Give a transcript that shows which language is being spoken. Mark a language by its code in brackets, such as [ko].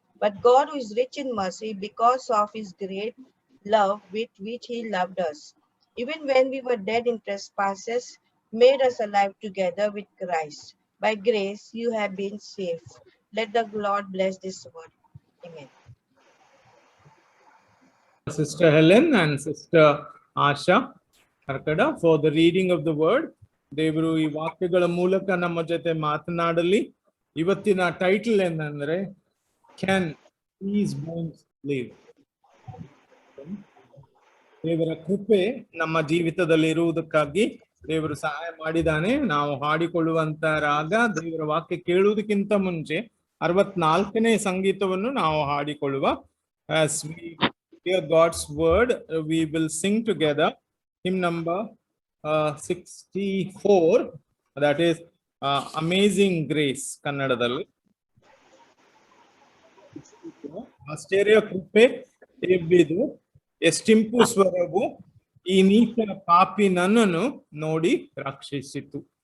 [en] But God, who is rich in mercy, because of his great love with which he loved us, even when we were dead in trespasses, made us alive together with Christ. By grace you have been saved. Let the Lord bless this word. Amen. Sister Helen and Sister Asha Karkada for the reading of the word. [kn] ದೇವರು ಈ ವಾಕ್ಯಗಳ ಮೂಲಕ ನಮ್ಮ ಜೊತೆ ಮಾತನಾಡಲಿ. ಇವತ್ತಿನ title ಏನಂದ್ರೆ [en] Can these bones live. [kn] ದೇವರ ಕೃಪೆ ನಮ್ಮ ಜೀವಿತದಲ್ಲಿ ಇರುವುದಕ್ಕಾಗಿ ದೇವರು ಸಹಾಯ ಮಾಡಿದಾನೆ. ನಾವು ಹಾಡಿಕೊಳ್ಳುವಂತ ರಾಗ ದೇವರ ವಾಕ್ಯ ಕೇಳುವುದಕ್ಕಿಂತ ಮುಂಚೆ 64ನೇ ಸಂಗೀತವನ್ನು ನಾವು ಹಾಡಿಕೊಳ್ಳುವ. [en] As we hear God's word, we will sing together hymn number 64, that is Amazing Grace ಕನ್ನಡದಲ್ಲಿ. [kn] ಆಶ್ಚರ್ಯ ಕೃಪೆ ಎಬ್ಬಿದು ಎಷ್ಟಿಂಪು ಸ್ವರವು ಈ ನೀಚ ಪಾಪಿ ನನ್ನನ್ನು ನೋಡಿ ರಕ್ಷಿಸಿತು.